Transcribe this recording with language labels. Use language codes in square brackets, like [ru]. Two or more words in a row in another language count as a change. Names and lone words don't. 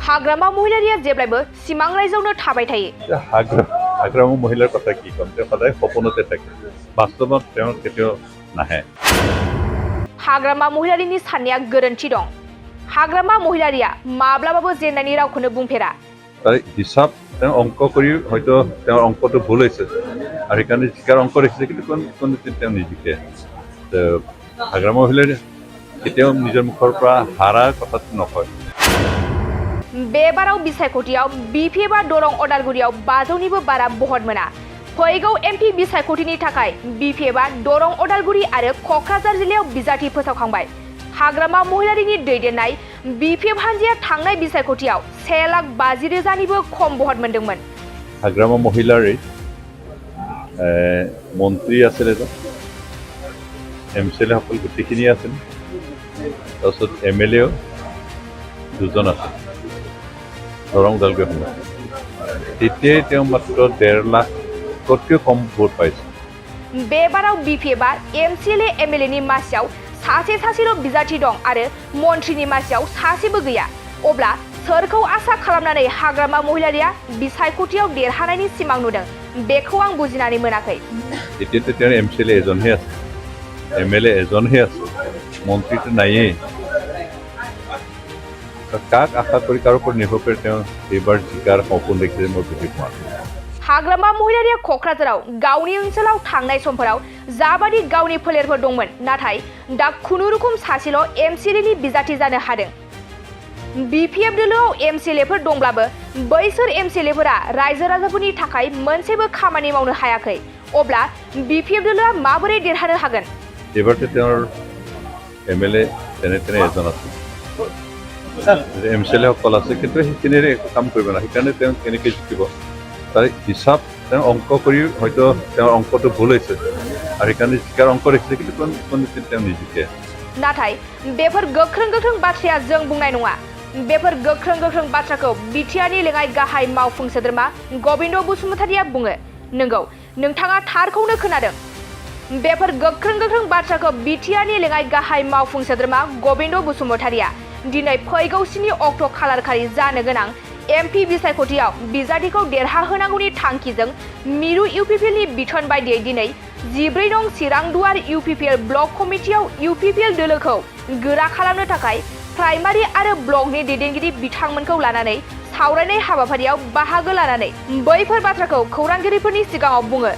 [brx] हाग्रामा महिलारिया जेब्लायबो सिमां रायजोआवनो थाबाय थायो। [as] हाग्रामा महिलार কথা কি কম তেওঁ সদায় সপোনতে থাকে বাস্তৱত তেওঁ কেতিয়াও নাহে। [brx] हाग्रामा महिलारिनि साननाया गोरोन्थि दं। हाग्रामा महिलारिया माब्लाबाबो जेननायनि रावखौनो बुंफेरा। [as] তার হিসাব তেওঁ অঙ্ক কৰি হয়তো তেওঁৰ অঙ্কটো ভুল হৈছে আৰু সেইকাৰণে জিকাৰ অঙ্ক ৰাখিছে কিন্তু কোনদিন তেওঁ নিজিকে। হাগ্ৰামা মহিলাৰ কেতিয়াও নিজৰ মুখৰ পৰা হাৰা কথাটো নকয়। [brx] बेबाराव बिसायख'थियाव बिपिएफआ दरं अदालगुरियाव 500निबो बारा भट मोना। फैगौ एमपि बिसायख'थिनि थाखाय बिपिएफआ दरं अदालगुरि आरो क'क्राझार जिल्लायाव बिजाथि फोसावखांबाय। हाग्रामा महिलारिनि दैदेननाय बिपिएफ हान्जाया थांनाय बिसायख'थियाव 1,50,000निबो खम भट मोनदोंमोन। [as] हाग्रामा महिलारि মন্ত্ৰী আছিল এজন MCLA সকল গোটেইখিনি আছিল তাৰপিছত MLA দুজন আছিল দৰং ওদালগুৰি সমষ্টি তেতিয়াই তেওঁ মাত্ৰ 1.5 লাখতকৈ কম ভোট পাইছে। [brx] बेबाराव बिपिएफआ MCLA MLAनि मासियाव सासेल' बिजाथि दं आरो मन्थ्रिनि मासियाव सासेबो गैया। अब्ला सोरखौ आसा खालामनानै हाग्रामा महिलारिया बिसायख'थियाव देरहानायनि सिमां नुदों बेखौ आं बुजिनानै मोनाखै। [as] एতিয়াতো তেওঁৰ MCLA এজনহে আছে MLA এজনহে আছে মন্ত্ৰীটো নায়েই। কাক আশা কৰি কাৰো ওপৰত নিৰ্ভৰ কৰি তেওঁ এইবাৰ জিকাৰ সপোন দেখিছে মই বুজি পোৱা নাই। [brx] हाग्रामा महिलारिया क'क्राझाराव गावनि ओनसोलाव थांनाय समफोराव जाबादि गावनि फोलेरफोर दंमोन नाथाय दा खुनुरुखुम सासेल' MCLAनि बिजाथि जानो हादों। बिपिएफ दोलोआव MCLAफोर दंब्लाबो बैसोर MCLAफोरा रायजो राजाफोरनि थाखाय मोनसेबो खामानि मावनो हायाखै। अब्ला बिपिएफ दोलोआ माबोरै देरहानो हागोन? [as] एबारতো তেওঁৰ MLA তেনে এজন আছে MCLA সকল আছে কিন্তু সেইখিনিৰে একো কাম কৰিব না সেইকাৰণে তেওঁ কেনেকৈ জিকিব তাৰ হিচাপ তেওঁ অঙ্ক কৰি হয়তো তেওঁৰ অঙ্কটো ভুল হৈছে আৰু সেইকাৰণে জিকাৰ অঙ্ক ৰাখিছে কিন্তু কোনদিন তেওঁ নিজিকে। [brx] नाथाय बेफोर गोख्रों बाथ्राया जों बुंनाय नङा। बेफोर गोख्रों बाथ्राखौ बिटिआरनि लेङाइ गाहाय मावफुं सोद्रोमा गबिन्द बसुमतारिया बुङो। नंगौ नोंथाङा थारखौनो खोनादों। बेफोर गोख्रों बाथ्राखौ बिटिआरनि लेङाइ गाहाय मावफुं सोद्रोमा गबिन्द बसुमतारिया दिनै फैगौ 7 अक्ट' खालारखालि जानो गोनां एमपि बिसायख'थियाव बिजाथिखौ देरहाहोनांगौनि थांखिजों मिरु इउपिपिएलनि बिथोन बायदियै दिनै 14 नं चिरां दुवार इउपिपिएल ब्लक कमिटियाव इउपिपिएल दोलोखौ गोरा खालामनो थाखाय प्राइमारि आरो ब्लकनि दैदेनगिरि बिथांमोनखौ लानानै सावरायनाय हाबाफारियाव बाहागो लानानै बैफोर बाथ्राखौ खौरांगिरिफोरनि सिगाङाव बुङो।